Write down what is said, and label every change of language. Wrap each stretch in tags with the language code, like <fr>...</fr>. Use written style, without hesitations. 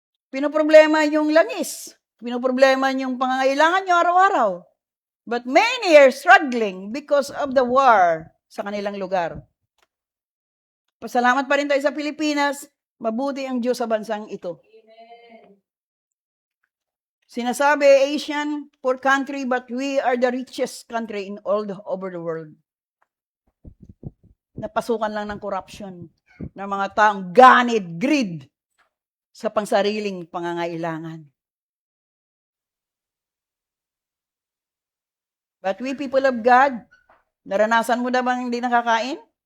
<tl>Pinoproblema yung langis. Pinoproblema yung pangangailangan nyo araw-araw.</tl> <en>But many are struggling because of the war</en> <tl>sa kanilang lugar. Pasalamat pa rin tayo sa Pilipinas. Mabuti ang Diyos sa bansang ito. Sinasabi,</tl> <en>Asian, poor country, but we are the richest country in over the world.</en> <tl>Napasukan lang ng corruption ng mga taong ganid, greed, sa pangsariling pangangailangan.</tl> <en>But we people of God,</en> <tl>naranasan mo na bang hindi nakakain?</tl>